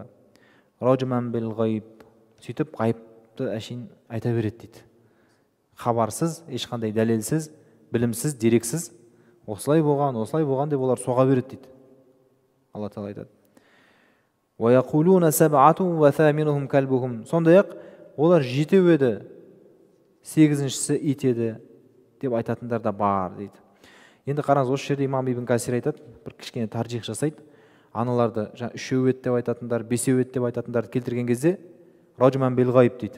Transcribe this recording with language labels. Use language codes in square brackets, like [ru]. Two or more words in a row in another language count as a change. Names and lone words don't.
[ar] رجما بالغيب. [kk] Сөйтіп ғайыпты әшейін айта береді дейді. Хабарсыз, ешқандай дәлелсіз, білімсіз, дерексіз, осылай болған деп олар соға береді дейді. Алла Тағала айтады. [ar] ويقولون سبعة وثامنهم كلبهم. [kk] Сондай-ақ олар жетеу еді, сегізіншісі ит еді деп айтатындар да бар дейді. Енді қараңыз, осы жерде имам Ибн Касир айтады, бір кішкене таржих жасайды. Аналарды үшеу еді деп айтатындар, бесеу еді деп айтатындарды келтірген кезде [ar] رجما بالغيب [kk] дейді.